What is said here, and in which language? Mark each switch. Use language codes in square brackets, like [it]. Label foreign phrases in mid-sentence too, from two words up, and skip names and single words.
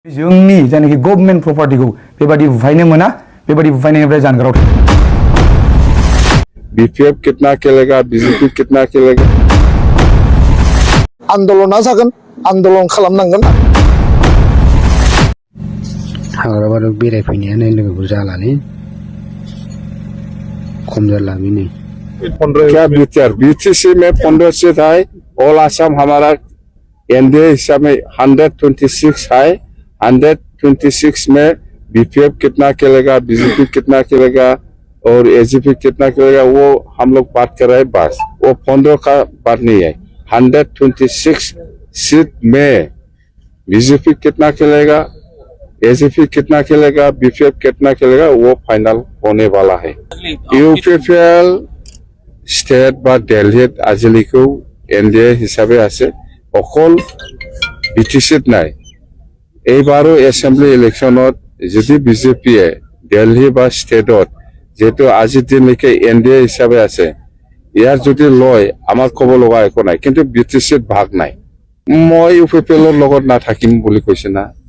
[brx] जोंनि जायनाखि [en] government property [brx] बेबादि बुफायनो मोना बेबादि बुफायनायनिफ्राय जानगाराव [hi] बीपीएफ कितना खेलेगा बीजेपी कितना खेलेगा [brx] आन्दोलना जागोन आन्दोलन खालामनांगोन हाग्राबारियाव बेरायफैनायानो लोगोफोर जालालै खम जाला बेनो [hi] क्या बीटीआर बीटीसी में 15 सीट है ऑल आसाम हमारा एनडीए हिसाब में 126 है 126 में बीपीएफ कितना खेलेगा बीजेपी कितना खेलेगा और एजीपी कितना खेलेगा वो हम लोग बात कर रहे हैं बस वो 15 का बात नहीं है 126 सीट में बीजेपी कितना खेलेगा एजीपी कितना खेलेगा बीपीएफ कितना खेलेगा वो फाइनल होने वाला है [brx] यूपीपीएल स्टेट बा दिल्ली आजिलिखौ एनडीए हिसाबै [as] আছে অকল বিটিসিত নাই এইবাৰো [en] assembly election [as] যদি বিজেপিয়ে দিল্লী বা স্টেটত যেহেতু আজিৰ দিনলৈকে এনডিএ হিচাপে আছে ইয়াৰ যদি লয় আমাৰ ক'ব লগা একো নাই কিন্তু বিটিসিত ভাগ নাই মই ইউপিপিএলৰ লগত নাথাকিম বুলি কৈছে না